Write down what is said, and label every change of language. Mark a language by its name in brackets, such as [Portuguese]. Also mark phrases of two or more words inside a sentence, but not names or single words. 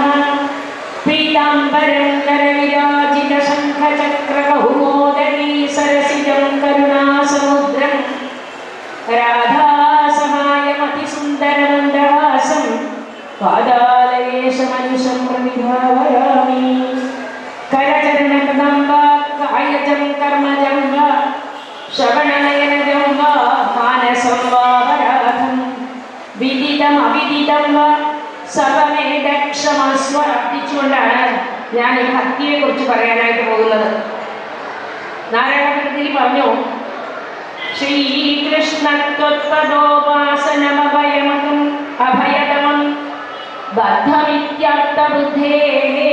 [Sanskrit] पीताम्बरं करविराजितशङ्खचक्रकौमोदकी सरसिजं करुणासमुद्रं राधासहायमतिसुन्दरमन्दहासं पादालयेशमनिशं प्रतिभावयामि। करचरणकदं वा कायजं कर्मजं वा श्रवणनयनजं वा मानसं वा वराहं विदितम् अविदितं वा സർവമേതക്ഷമസ്വ [Malayalam] അർപ്പിച്ചുകൊണ്ടാണ് ഞാൻ ഈ ഭക്തിയെ കുറിച്ച് പറയാനായിട്ട് പോകുന്നത്. നാരായണത്തിൽ പറഞ്ഞു, [Sanskrit] ശ്രീകൃഷ്ണത്വോപാസനമഭയമകം അഭയതമം ബദ്ധമിത്യർത്ഥബുദ്ധേഃ